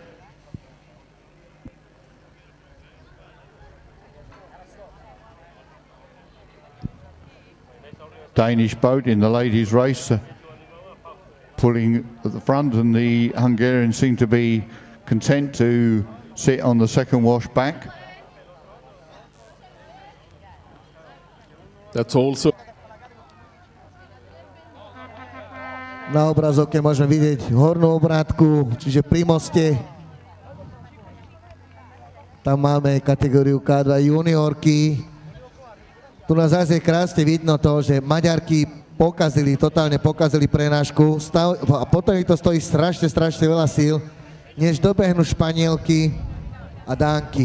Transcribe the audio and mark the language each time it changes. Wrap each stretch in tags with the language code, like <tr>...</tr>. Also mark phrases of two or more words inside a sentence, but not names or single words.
<en>Danish boat in the ladies' race pulling at the front, and the Hungarians seem to be content to sit on the second wash back. That's also.</en> <sk>Na obrazovke môžeme vidieť hornú obrátku, čiže pri moste. Tam máme kategóriu K2 juniorky. Tu nás zase krásne vidno to, že Maďarky totálne pokazili prenášku a potom ich to stojí strašne veľa síl, než dobehnú Španielky a Dánky.</sk>